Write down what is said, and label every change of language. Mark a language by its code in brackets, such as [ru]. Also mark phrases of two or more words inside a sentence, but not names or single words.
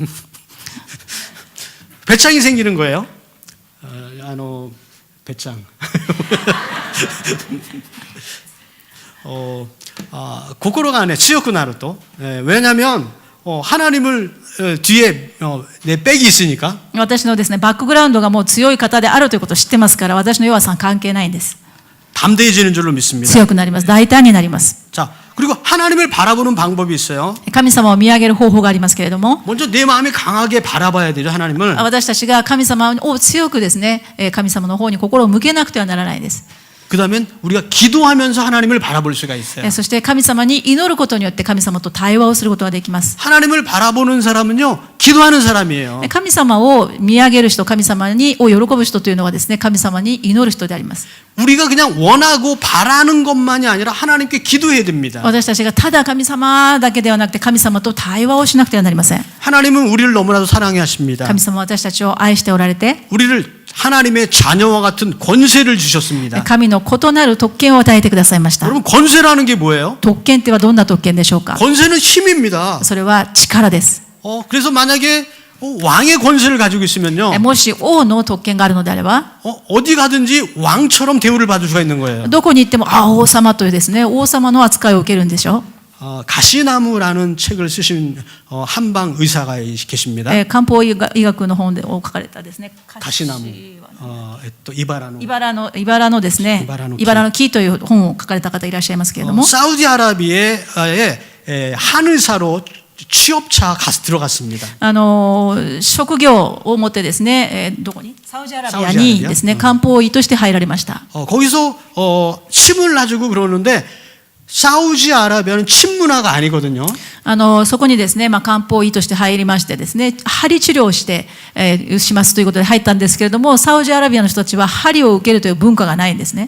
[ko] 배짱이 생기는 거예요. 배짱. [ja] 心がね強くなると [ko] 왜냐하면 하나님을 뒤에 내 백이 있으니까 [ja] 私のですね、バックグラウンドがもう強い方であるということを知ってますから、私の弱さは関係ないんです。 [ko] 담대해지는 줄로 믿습니다. [ja] 強くなります。大胆になります。 [ko] 자, 그리고 하나님을 바라보는 방법이 있어요. [ja] 神様を見上げる方法がありますけれども、 [ko] 먼저 내 마음이 강하게 바라봐야 되죠, 하나님을. [ja] 私たちが神様を強くですね、神様の方に心を向けなくてはならないです。 [ko] 그다음엔 우리가 기도하면서 하나님을 바라볼 수가 있어요. [ja] そして神様に祈ることによって神様と対話をすることができます。 [ko] 하나님을 바라보는 사람은요, 기도하는 사람이에요. [ja] 神様を見上げる人、神様を喜ぶ人というのはですね、神様に祈る人であります。 [ko] 우리가 그냥 원하고 바라는 것만이 아니라 하나님께 기도해야 됩니다. [ja] 私たちがただ神様だけではなくて神様と対話をしなくてはなりません。 [ko] 하나님은 우리를 너무나도 사랑해 하십니다. [ja] 神様は私たちを愛しておられて、 [ko] 우리를 하나님의 자녀와 같은 권세를 주셨습니다. [ja] 神の異なる特権を与えてくださいました。 [ko] 여러분, 권세라는 게 뭐예요? [ja] 特権ってはどんな特権でしょうか。 [ko] 권세는 힘입니다. [ja] それは力です。 [ko] 그래서 만약에 왕의 권세를 가지고 있으면요, [ja] もし王の特権があるのであれば、 [ko] 어디 가든지 왕처럼 대우를 받을 수가 있는 거예요. [ja] どこに行っても王様というですね、王様の扱いを受けるんでしょう。 [ko] 가시나무라는 책을 쓰신 한방 의사가 계십니다. [ja] 漢方医学の本で書かれたですね、 [ko] 가시나무, 이바라노. [ja] イバラのですね、イバラの木という本を書かれた方いらっしゃいますけれども、 사우디아라비아의 한의사로 취업차 가서 들어갔습니다. 職業を持ってですね、どこに？サウジアラビアにですね、漢方医として入られました。 [ko] 거기서 침을 놔주고 그러는데 사우디아라비아는 침 문화가 아니거든요. [ja] そこにですね、漢方医として入りましてですね、針治療をして、しますということで入ったんですけれども、サウジアラビアの人たちは針を受けるという文化がないんですね。